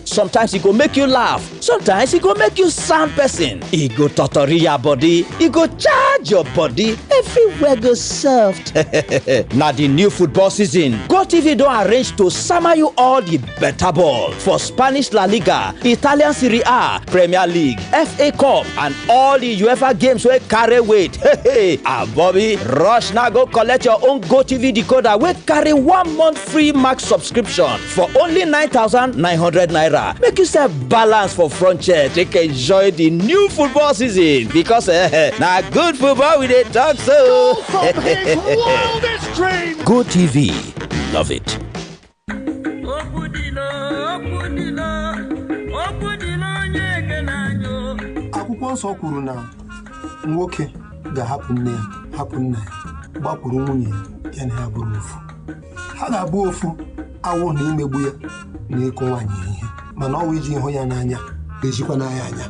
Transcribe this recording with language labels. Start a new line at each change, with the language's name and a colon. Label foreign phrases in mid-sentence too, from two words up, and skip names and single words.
Nigerian Pidgin: Sometimes it go make you laugh. Sometimes it go make you sound person. It go totori your body. It go charge your body. Everywhere go soft. Now the new football season, GoTV don't arrange to summer you all the better ball for Spanish La Liga, Italian Serie A, Premier League, FA Cup, and all the UEFA games where carry weight. Bobby, rush now go collect your own GoTV decoder wey carry 1 month free max subscription for only 9,900 naira. Make yourself balance for front chair. Take enjoy the new football season because now good football we dey talk so. GoTV, love it.
Igbo: Akwụkwọ nsọ kwuru na nwoke ga-ahapụ nne ya, hapụ nna ya, gbakwuru nwunye ya na ya bụrụ ofu. Ha ga-abụ ofu awụ na imegbu ya na ịkụ nwaanyị ihe, mana ọ wụ iji ịhụ ya n'anya ga-ejikwa n'anya anya.